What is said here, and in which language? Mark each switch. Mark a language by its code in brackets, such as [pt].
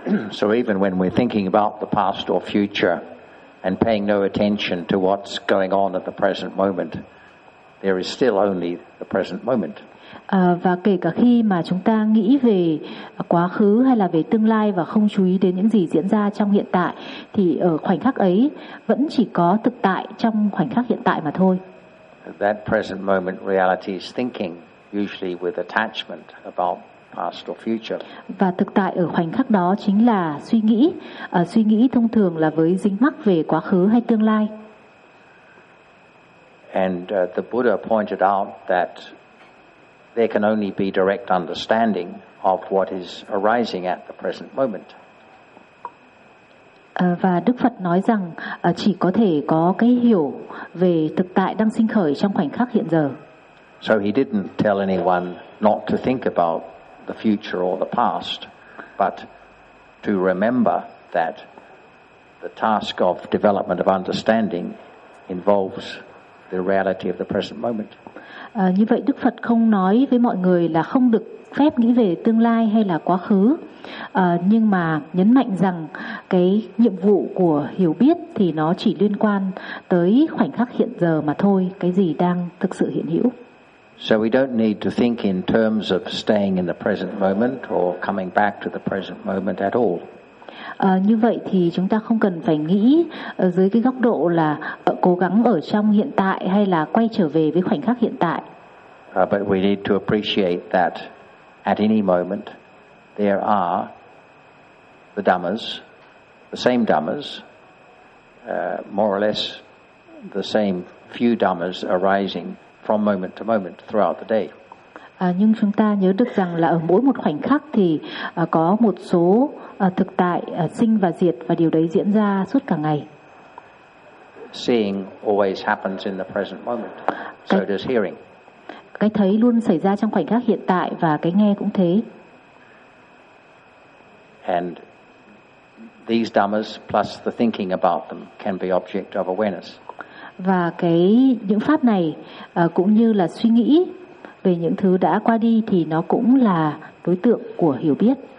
[en] So even when we're thinking about the past or future and paying no attention to what's going on at the present moment, there is still only the present moment. [vi] Và kể cả khi mà chúng ta nghĩ về quá khứ hay là về tương lai và không chú ý đến những gì diễn ra trong hiện tại, thì ở khoảnh khắc ấy vẫn chỉ có thực tại trong khoảnh khắc hiện tại mà thôi. [en] That present moment reality is thinking, usually with attachment about past or future. [vi] Và thực tại ở khoảnh khắc đó chính là suy nghĩ thông thường là với dính mắc về quá khứ hay tương lai. [en] And the Buddha pointed out that there can only be direct understanding of what is arising at the present moment. [vi] Và Đức Phật nói rằng chỉ có thể có cái hiểu về thực tại đang sinh khởi trong khoảnh khắc hiện giờ. [en] So he didn't tell anyone not to think about the future or the past, but to remember that the task of development of understanding involves the reality of the present moment. [vi] Như vậy Đức Phật không nói với mọi người là không được phép nghĩ về tương lai hay là quá khứ, nhưng mà nhấn mạnh rằng cái nhiệm vụ của hiểu biết thì nó chỉ liên quan tới khoảnh khắc hiện giờ mà thôi, cái gì đang thực sự hiện hữu. [en] So we don't need to think in terms of staying in the present moment or coming back to the present moment at all. [vi] Như vậy thì chúng ta không cần phải nghĩ dưới cái góc độ là cố gắng ở trong hiện tại hay là quay trở về với khoảnh khắc hiện tại. [en] But we need to appreciate that at any moment there are the dhammas, the same dhammas, more or less the same few dhammas arising from moment to moment throughout the day. [vi] Nhưng chúng ta nhớ được rằng là ở mỗi một khoảnh khắc thì có một số thực tại sinh và diệt, và điều đấy diễn ra suốt cả ngày. [en] Seeing always happens in the present moment, so does hearing. [vi] Cái thấy luôn xảy ra trong khoảnh khắc hiện tại và cái nghe cũng thế. [en] And these dhammas plus the thinking about them can be object of awareness. [vi] Và cái những pháp này cũng như là suy nghĩ về những thứ đã qua đi thì nó cũng là đối tượng của hiểu biết.